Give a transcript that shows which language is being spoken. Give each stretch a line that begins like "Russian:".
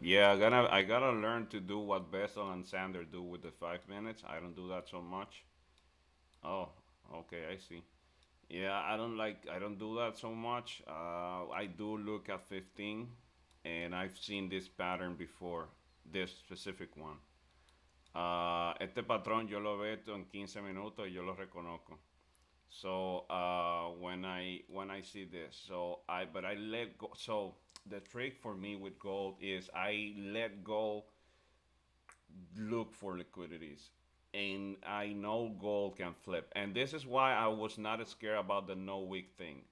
English: Yeah, I gotta learn to do what Bessel and Sander do with the 5 minutes. I don't do that so much. Oh, okay, I see. Yeah, I don't do that so much. I do look at 15, and I've seen this pattern before, this specific one.
Spanish: Este patrón yo lo veo en 15 minutos y yo lo reconozco.
English: So when I see this, but I let go. So the trick for me with gold is I let go, look for liquidities, and I know gold can flip. And this is why I was not scared about the no wick thing.